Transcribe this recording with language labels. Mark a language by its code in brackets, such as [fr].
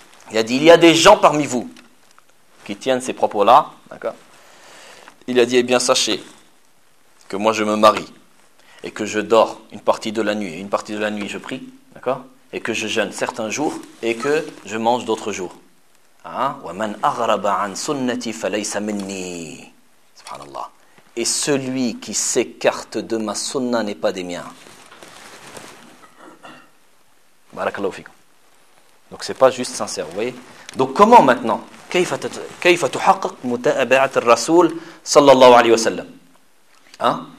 [fr] Il a dit, il y a des gens parmi vous qui tiennent ces propos-là, d'accord ? Il a dit, eh bien, sachez que moi, je me marie et que je dors une partie de la nuit et une partie de la nuit, je prie, d'accord ? Et que je jeûne certains jours et que je mange d'autres jours. [ar] « وَمَنْ أَغْرَبَ عَنْ سُنَّتِي فَلَيْسَ مِنِّي » Subhanallah. [fr] « Et celui qui s'écarte de ma sunna n'est pas des miens. » Barakallahu fikum. Donc, ce n'est pas juste sincère, vous voyez. [ar] Donc, comment maintenant ? كَيْفَ تُحَقَّقْ مُتَأَبَعَةَ الرَّسُولِ صَلَّى اللَّهُ عَلَيْهِ وَسَلَّمْ ?